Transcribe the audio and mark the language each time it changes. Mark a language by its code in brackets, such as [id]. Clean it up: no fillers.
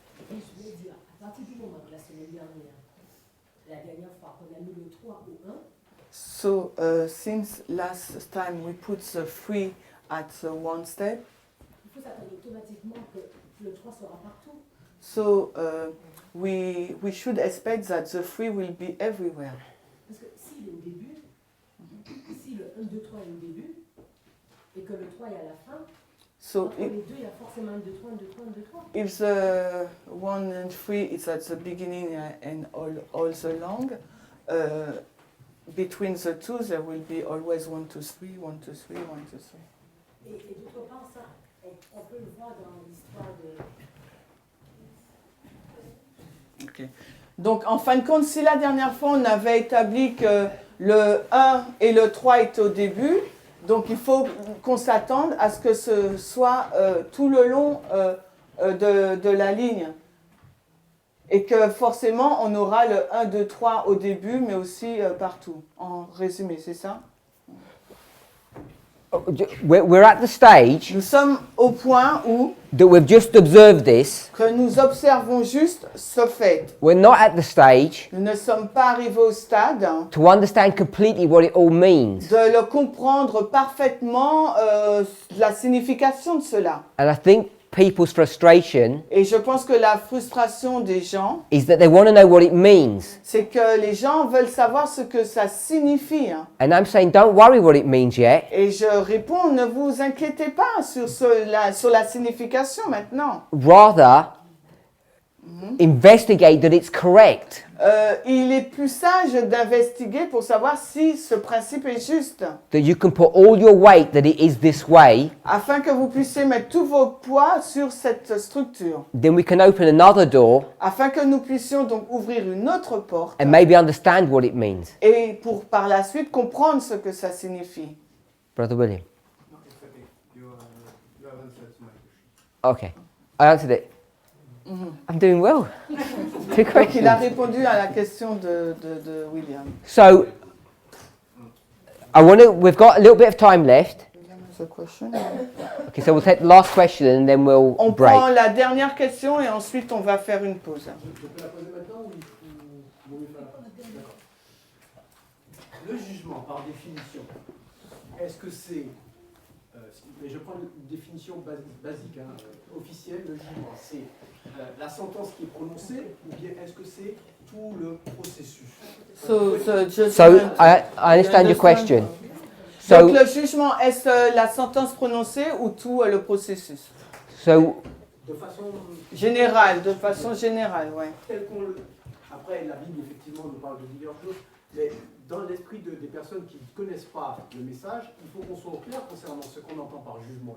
[fr] Et je voulais dire, à partir du moment que la semaine dernière, la dernière fois qu'on a mis le 3 au 1, [en] So, since last time we put the 3 at one step, [fr] il faut s'attendre automatiquement que le 3 sera partout. [en] so we should expect that the 3 will be everywhere. [fr] Parce que s'il est au début, si le 1, 2, 3 est au début, et que le 3 est à la fin, [en] So [fr] entre les deux, il y a forcément 1, 2, 3, 1, 2, 3, 1, 2, 3. [en] if the 1 and 3 is at the beginning and all along, between the two there will be always 1, 2, 3, 1, 2, 3, 1, 2, 3. [fr] Et d'autre part, ça, on peut le voir dans l'histoire de... Ok. Donc, en fin de compte, si la dernière fois, on avait établi que le 1 et le 3 étaient au début, donc il faut qu'on s'attende à ce que ce soit tout le long de la ligne. Et que forcément, on aura le 1, 2, 3 au début, mais aussi partout. En résumé, c'est ça? [en] We're at the stage [fr] Nous sommes au point où [en] that we've just observed this. [fr] que nous observons juste ce fait. [en] We're not at the stage [fr] Nous ne sommes pas arrivés au stade [en] to understand completely what it all means. [fr] de le comprendre parfaitement, la signification de cela. [en] And I think people's frustration [fr] Et je pense que la frustration des gens, [en] is that they want to know what it means. [fr] c'est que les gens veulent savoir ce que ça signifie. [en] And I'm saying, don't worry what it means yet. [fr] Et je réponds, ne vous inquiétez pas sur la signification maintenant. [en] Rather, investigate that it's correct. [fr] Il est plus sage d'investiguer pour savoir si ce principe est juste, [en] That you can put all your weight that it is this way. [fr] afin que vous puissiez mettre tout vos poids sur cette structure, [en] Then we can open another door [fr] afin que nous puissions donc ouvrir une autre porte [en] and maybe understand what it means. [fr] et pour par la suite comprendre ce que ça signifie. [en] Brother William. No, it's okay. You have answered my question. Okay. I answered it. I'm doing well. Two [fr] Donc il a [en] questions. [fr] répondu à la question de William. [en] So, we've got a little bit of time left. The question. Okay, so we'll take the last question and then we'll [fr] On [en] break. [fr] prend la dernière question et ensuite on va faire une pause. Je peux la poser maintenant ou vaut mieux faire la pause? D'accord. Le jugement, par définition, est-ce que c'est... mais je prends une définition basique, officielle, le jugement, c'est la sentence qui est prononcée ou bien est-ce que c'est tout le processus? [en] So, I understand your question. So, [fr] Donc le jugement, est-ce la sentence prononcée ou tout le processus? [en] so [fr] De façon Générale, de façon générale, ouais. telle qu'on le... Après, la Bible, effectivement, nous parle de diverses choses, mais dans l'esprit des personnes qui ne connaissent pas le message, il faut qu'on soit au clair concernant ce qu'on entend par jugement.